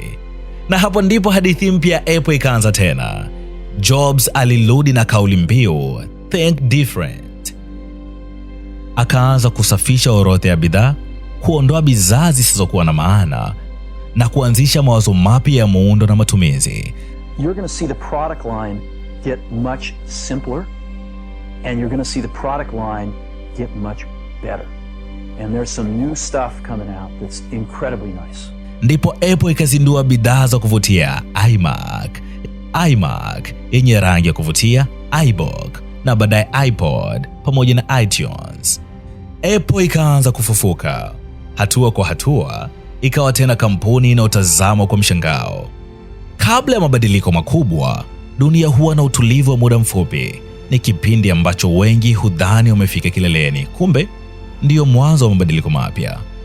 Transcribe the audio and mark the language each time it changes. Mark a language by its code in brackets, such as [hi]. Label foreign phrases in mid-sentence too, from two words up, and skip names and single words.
[sw] Na hapo ndipo hadithi mpya ya Apple ikaanza tena. Jobs alirudi na kauli mbiu Think Different. Akaanza kusafisha orodha ya bidhaa, kuondoa bidhaa zisizokuwa na maana na kuanzisha mawazo mapya ya muundo na matumizi. [en] You're going to see the product line get much simpler, and you're going to see the product line get much better. And there's some new stuff coming out that's incredibly nice. [sw] Ndipo Apple ikazindua bidhaa za kuvutia iMac yenye rangi ya kuvutia, iBook na baadaye iPod pamoja na iTunes. Apple ikaanza kufufuka. Hatua kwa hatua ikawa tena kampuni inayotazamwa kwa mshangao. Kabla ya mabadiliko makubwa, dunia huwa na utulivu wa muda mfupi. Ni kipindi ambacho wengi hudhani wamefika kileleni, kumbe ndiyo mwanzo wa mabadiliko mapya.